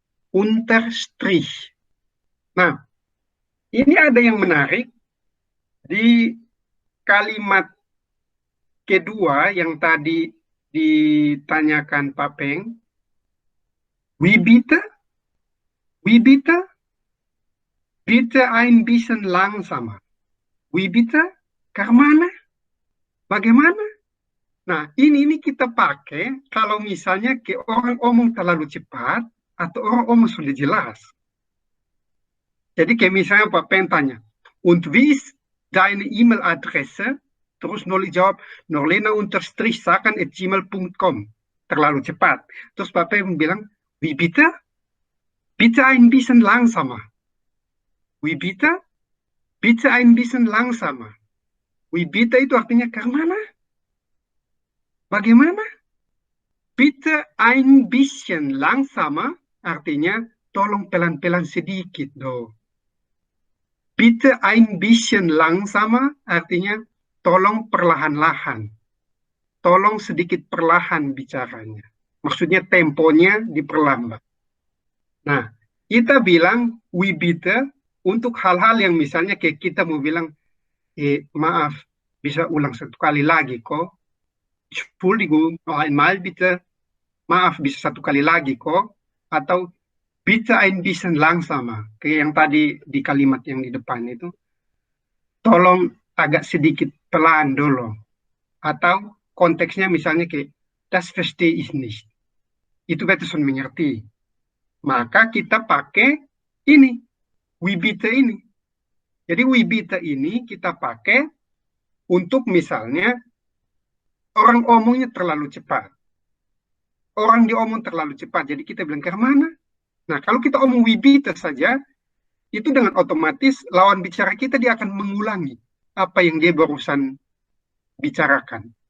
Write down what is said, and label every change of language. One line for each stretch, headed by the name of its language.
German: Unterstrich.
Indonesian: Nah, ini ada yang menarik di kalimat kedua yang tadi ditanyakan Pak Peng.
German: Wie bitte? Wie bitte? Bitte ein bisschen langsamer. Wie bitte?
Indonesian: Karmana? Bagaimana? Nah, ini kita pakai kalau misalnya ke orang omong terlalu cepat atau orang omong sudah jelas. Jadi kayak misalnya Pak Peng tanya,
German: und wie ist deine E-Mail-Adresse?
Indonesian: Terus Noli jawab, norlena_sakan@gmail.com. Terlalu cepat. Terus Pak Peng bilang,
German: wie bitte? Bitte ein bisschen langsamer. Wie bitte? Bitte ein bisschen langsamer. Wie bitte
Indonesian: itu artinya kemana? Bagaimana?
German: Bitte ein bisschen langsamer
Indonesian: artinya tolong pelan-pelan sedikit do.
German: Bitte ein bisschen langsamer
Indonesian: artinya tolong perlahan-lahan. Tolong sedikit perlahan bicaranya. Maksudnya temponya diperlambat. Nah, kita bilang we bitte untuk hal-hal yang misalnya kayak kita mau bilang, maaf, bisa ulang satu kali lagi kok.
German: Entschuldigung, noch einmal bitte.
Indonesian: Maaf, bisa satu kali lagi kok. Atau
German: bitte ein bisschen langsamer.
Indonesian: Kayak yang tadi di kalimat yang di depan itu. Tolong agak sedikit pelan dulu. Atau konteksnya misalnya kayak,
German: das verstehe ich nicht.
Indonesian: Itu beta sudah mengerti. Maka kita pakai ini, we bitte ini. Jadi we bitte ini kita pakai untuk misalnya orang omongnya terlalu cepat. Orang diomong terlalu cepat, jadi kita bilang ke mana? Nah, kalau kita omong we bitte saja, itu dengan otomatis lawan bicara kita dia akan mengulangi apa yang dia barusan bicarakan.